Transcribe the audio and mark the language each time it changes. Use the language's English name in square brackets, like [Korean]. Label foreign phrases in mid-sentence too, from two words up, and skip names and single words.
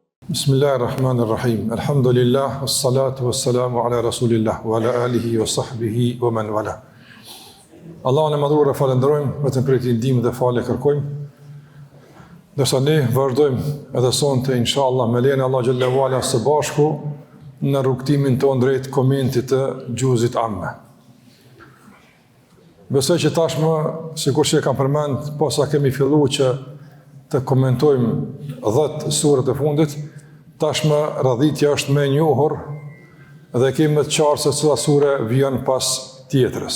[Arabic] بسم الله الرحمن الرحيم. الحمد لله، والصلاة والسلام على رسول الله، وعلى آله وصحبه ومن والاه. [Albanian] Allahun e madhruar e falenderojmë, vetëm për t'i ndihmë dhe falë kërkojmë. Dërsa ne vazhdojmë edhe sonte inshallah me lejen e Allah [Arabic] جل وعلا [Albanian] së bashku në rrugtimin tonë drejt komentit të Gjuzit Amme. Besoj që tashmë, sikur që e kam përmend, posa kemi filluar që të komentojmë 10 surët e fundit, tashmë radhitja është me njohur dhe kemi të qartë se cila sure vjen pas tjetrës.